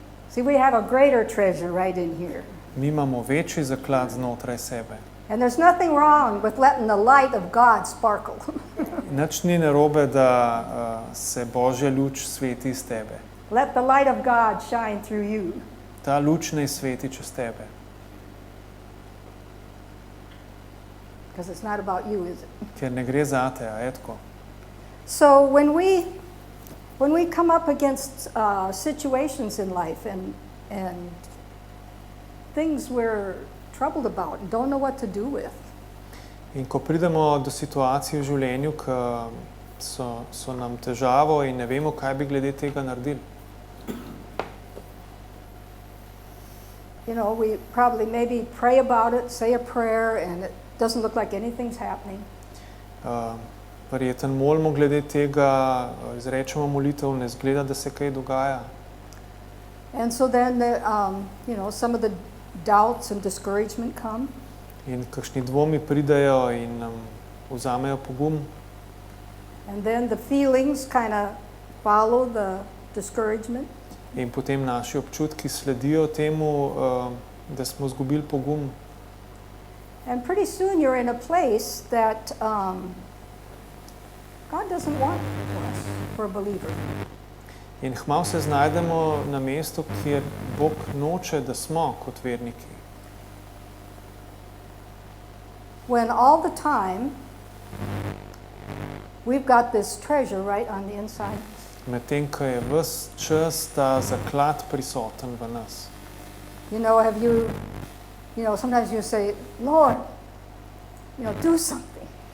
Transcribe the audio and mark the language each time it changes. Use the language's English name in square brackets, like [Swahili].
[English] See, we have a greater treasure right in here. [Slovenian] Mi imamo večji zaklad znotraj sebe. [English] And there's nothing wrong with letting the light of God sparkle. [Slovenian] Nič ni narobe, da se Božja luč sveti iz tebe. [English] Let the light of God shine through you. [Slovenian] Ta luč naj sveti čez tebe. [English] Because it's not about you, is it? [Slovenian] Ker ne gre zate, a je tako. [English] So when we come up against situations in life and things we're troubled about and don't know what to do with, [Slovenian] In ko pridemo do situacij v življenju, ki so nam težavo in ne vemo, kaj bi glede tega naredili. [English] we probably maybe pray about it, say a prayer, and it doesn't look like anything's happening. [Slovenian] Verjetno molimo glede tega, izrečemo molitev, ne zgleda, da se kaj dogaja. [English] And so then, some of the doubts and discouragement come. [Slovenian] In kakšni dvomi pridejo in nam vzamejo pogum. [English] And then the feelings kind of follow the discouragement. [Slovenian] In potem naši občutki sledijo temu, da smo izgubili pogum. [English] And pretty soon you're in a place that God doesn't want for us, for a believer. [Slovenian] In hmalu se znajdemo na mestu, kjer Bog noče, da smo kot verniki. [English] When all the time we've got this treasure right on the inside. [Slovenian] Medtem, ko je ves čas ta zaklad prisoten v nas. [English] Have you, sometimes you say, Lord, do something.